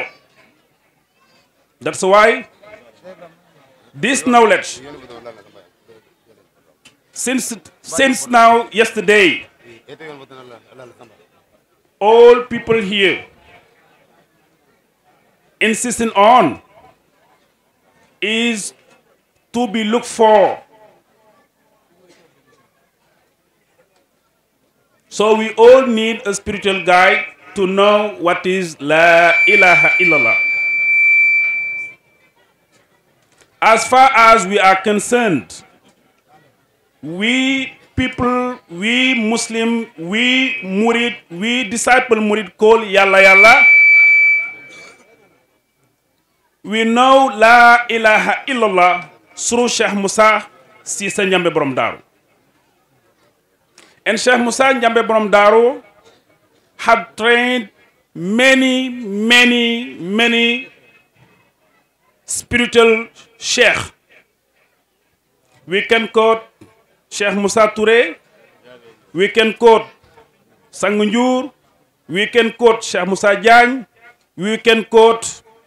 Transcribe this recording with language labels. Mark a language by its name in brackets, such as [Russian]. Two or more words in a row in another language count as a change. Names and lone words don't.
[English] That's why this knowledge, since now yesterday, all people here insisting on is to be looked for. So we all need a spiritual guide to know what is [Arabic] لا إله إلا الله. [English] As far as we are concerned, we people, we Muslim, we Murid, we disciple Murid call Yalla Yalla, we know [Arabic] لا إله إلا الله [English] through Cheikh Moussa Cissé Ndiamé Borom Daaru. And Cheikh Moussa Ndiamé Borom Daaru had trained many spiritual sheikh. We can quote Cheikh Moussa Touré, we can quote Sangunjur, we can quote Cheikh Moussa Diagne, we can quote